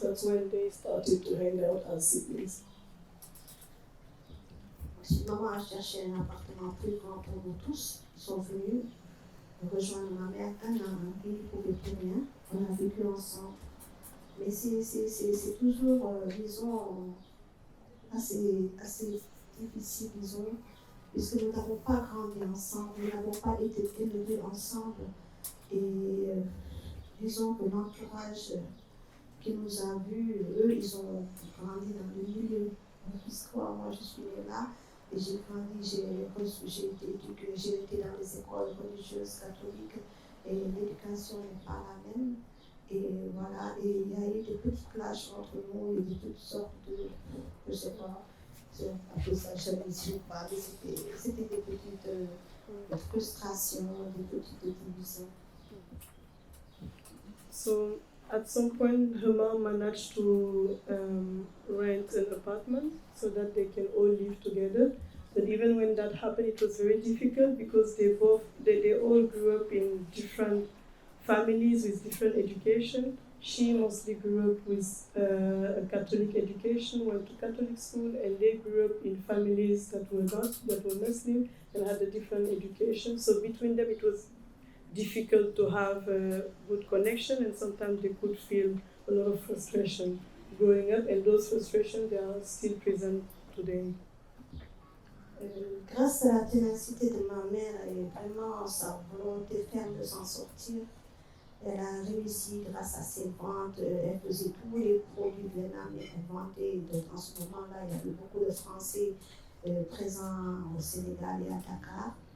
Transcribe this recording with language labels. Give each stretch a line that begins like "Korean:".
English: That's when they started to hang out as siblings.
French: Maman a cherché un appartement plus grand pour nous tous. Ils sont venus rejoindre ma mère un an. Ils ne pouvaient plus rien. On a vécu ensemble. Mais c'est toujours, disons, assez difficile, disons, puisque nous n'avons pas grandi ensemble, nous n'avons pas été élevés ensemble. Et disons que l'entourage qui nous a vus, eux, ils ont grandi dans le milieu. Moi, je suis née là. Et j'ai grandi, j'ai été éduquée, j'ai été dans les écoles religieuses catholiques et l'éducation n'est pas la même. Et voilà, et il y a eu des petits clashs entre nous et des toutes sortes de, je ne sais pas, un peu ça, jalousie ou pas, mais c'était des petites frustrations, des petites divisions.
English: So at some point, her mom managed to rent an apartment so that they can all live together. But even when that happened, it was very difficult because they all grew up in different families with different education. She mostly grew up with a Catholic education, went to Catholic school, and they grew up in families that were Muslim and had a different education. So between them, it was difficult to have a good connection, and sometimes they could feel a lot of frustration growing up, and those frustrations, they are still present today.
French: Grâce à la ténacité de ma mère et vraiment sa volonté ferme de s'en sortir, Elle a réussi grâce à ses ventes. Elle faisait tous les produits vietnamiens qu'elle vendait. Donc, en ce moment-là, il y avait beaucoup de Français présents au Sénégal et à Dakar.